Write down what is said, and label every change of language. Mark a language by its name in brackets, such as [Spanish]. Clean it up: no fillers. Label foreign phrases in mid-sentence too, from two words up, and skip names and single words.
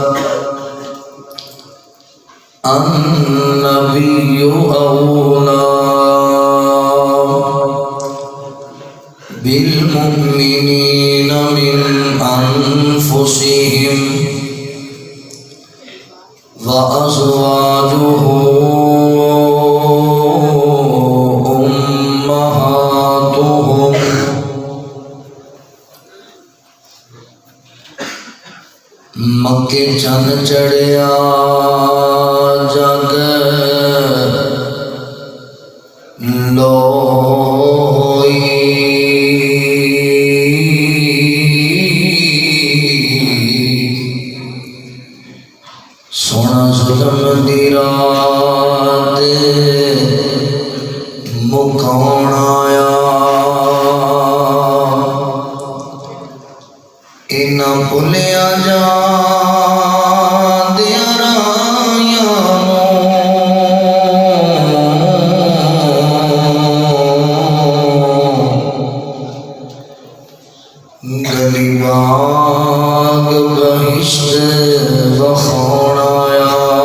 [Arabic] النبي أولى بالمؤمنين من أنفسهم وأزواجه أمهاتهم۔ [Punjabi] مکے چند چڑھیا جگ لوئی، سونا ظلم دی رات مکان آیا، اینا بھولیا جا دیا رائیاں گلی باغ بہشت بخون آیا۔